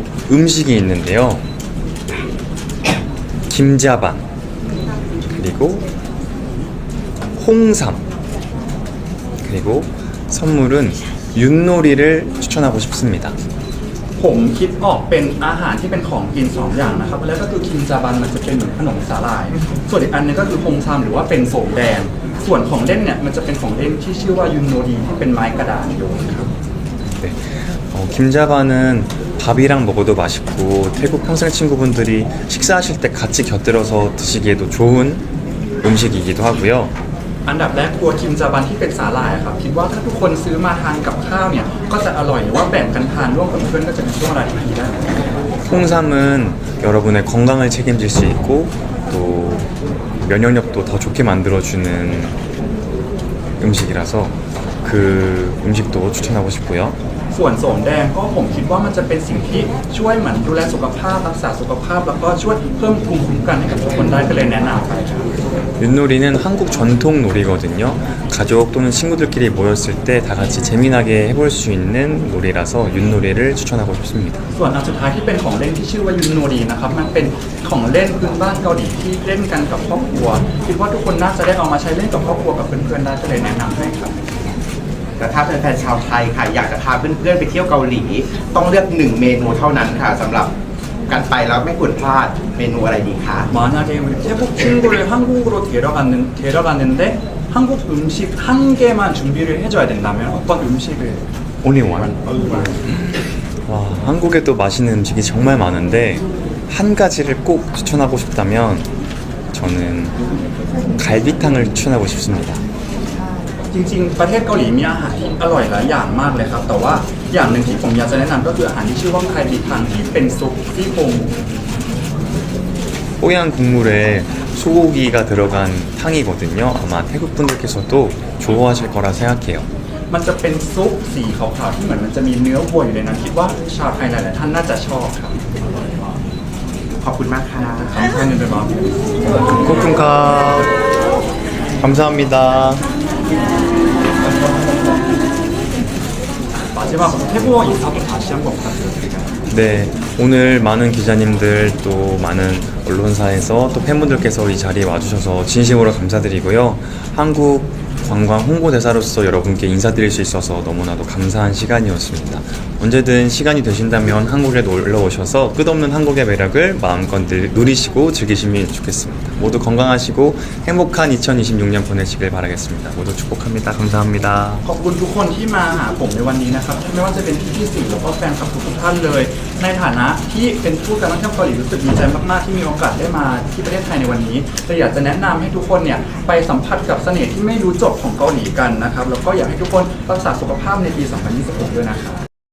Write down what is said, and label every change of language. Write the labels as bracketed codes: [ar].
[ko] 음식이 있는데요. 김자반 그리고 홍삼 그리고 선물은 윷놀이를 추천하고 싶습니다. [th] ผมคิดออกเป็นอาหารที่เป็นของกินสองอย่างนะครับแล้วก็คือคิมจาบันมันจะเป็นเหมือนขนมสาหร่าย ส่วนอีกอันนึงก็คือฮงซามหรือว่าเป็นโสมแดง ส่วนของเล่นเนี่ยมันจะเป็นของเล่นที่ชื่อว่ายุนโนดีที่เป็นไม้กระดาษโยนครับ [ko] 네. 김자반은 밥이랑 먹어도 맛있고 태국 평생 친구분들이 식사하실 때 같이 곁들여서 드시기에도 좋은 음식이기도 하고요. [th] อันดับแรกตัวคิมจาบันที่เป็นสาหร่ายครับคิดว่าถ้าทุกคนซื้อมาทานกับข้าวเนี่ยก็จะอร่อยหรือว่าแบ่งกันทานร่วมกับเพื่อนก็จะเป็นช่วงเวลาที่ดีได้ [ko] 홍삼은 여러분의 건강을 책임질 수 있고 또 면역력도 더 좋게 만들어주는 음식이라서 그 음식도 추천하고 싶고요. [th] ส่วนโสมแดงก็ผมคิดว่ามันจะเป็นสิ่งที่ช่วยเหมือนดูแลสุขภาพรักษาสุขภาพแล้วก็ช่วยเพิ่มภูมิคุ้มกันให้กับทุกคนได้ก็เลยแนะนำไปครับ [ko] 윷놀이는 한국 전통 놀이거든요. 가족 또는 친구들끼리 모였을 때 다 같이 재미나게 해볼 수 있는 놀이라서 윷놀이를 추천하고 싶습니다. [th] ส่วนอันสุดท้ายที่เป็นของเล่นที่ชื่อว่ายุนโนรีนะครับมันเป็นของเล่นพื้นบ้านเกาหลีที่เล่นกันกับครอบครัวคิดว่าทุกคนน่าจะได้เอามาใช้เล่นกับครอบครัวกับเพื่อนๆได้ก็เลยแนะนำให้ครับ แต่ถ้าแฟนๆชาวไทยค่ะอยากจะพาเพื่อนๆไปเที่ยวเกาหลี ต้องเลือก1เมนูเท่านั้นค่ะสำหรับการไปแล้วไม่ควรพลาดเมนูอะไรดีคะ [ko] 만약에 우리 태국 친구를 한국으로 데려갔는데 한국 음식 한 개만 준비를 해줘야 된다면 어떤 음식을 [en] Only one. [ko] 와, 한국에도 맛있는 음식이 정말 많은데 한 가지를 꼭 추천하고 싶다면 저는 갈비탕을 추천하고 싶습니다. [th] จริงๆประเทศเกาหลีมีอาหารที่อร่อยหลายอย่างมากเลยครับแต่ว่าอย่างหนึ่งที่ผมอยากจะแนะนำก็คืออาหารที่ชื่อว่าไคบิทังที่เป็นซุปซี่โครง [ko] 뽀얀 국물에 소고기가 들어간 탕이거든요. 아마 태국 분들께서도 좋아하실 거라 생각해요. [th] มันจะเป็นซุปสีขาวๆที่เหมือนมันจะมีเนื้อวัวอยู่ในนั้นคิดว่าชาวไทยหลายๆท่านน่าจะชอบครับ ขอบคุณมากค่ะ ทำท่านนี้เป็นบ้าง [ko] 코쿤카 감사합니다. 마지막으로 태국어 인사도 다시 한번 부탁드립니다. 네, 오늘 많은 기자님들 또 많은 언론사에서 또 팬분들께서 이 자리에 와주셔서 진심으로 감사드리고요. 한국 관광 홍보대사로서 여러분께 인사드릴 수 있어서 너무나도 감사한 시간이었습니다. 언제든 시간이 되신다면 한국에 놀러 오셔서 끝없는 한국의 매력을 마음껏 누리시고 즐기시면 좋겠습니다. 모두 건강하시고 행복한 2026년 보내시길 바라겠습니다. 모두 축복합니다. 감사합니다. [th] ขอบคุณทุกคนที่มาหาผมในวันนี้นะครับไม่ว่าจะเป็นพี่ๆสื่อแล้วก็แฟนคลับทุกๆท่านเลย ในฐานะที่เป็นผู้การท่องเที่ยวเกาหลีรู้สึกดีใจมากๆที่มีโอกาสได้มาที่ประเทศไทยในวันนี้แต่อยากจะแนะนำให้ทุกคนเนี่ยไปสัมผัสกับเสน่ห์ที่ไม่รู้จบของเกาหลีกันนะครับแล้วก็อยากให้ทุกคนรักษาสุขภาพในปี 2026 ด้วยนะครับ